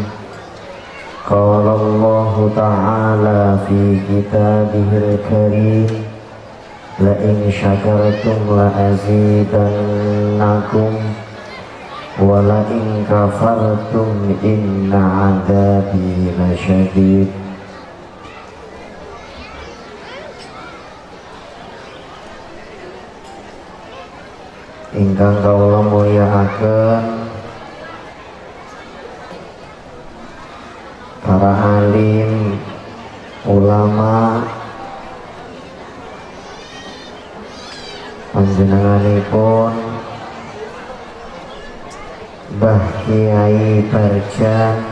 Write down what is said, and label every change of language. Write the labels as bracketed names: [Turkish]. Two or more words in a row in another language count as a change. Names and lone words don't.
[Arabic] قال الله تعالى في كتابه الكريم لئن شكرتم لأزيدنكم ولئن كفرتم إن عذابي لشديد. [Javanese] Ingkang kawula mulyakaken para alim, ulama, panjenenganipun Mbah Kiai Barjan,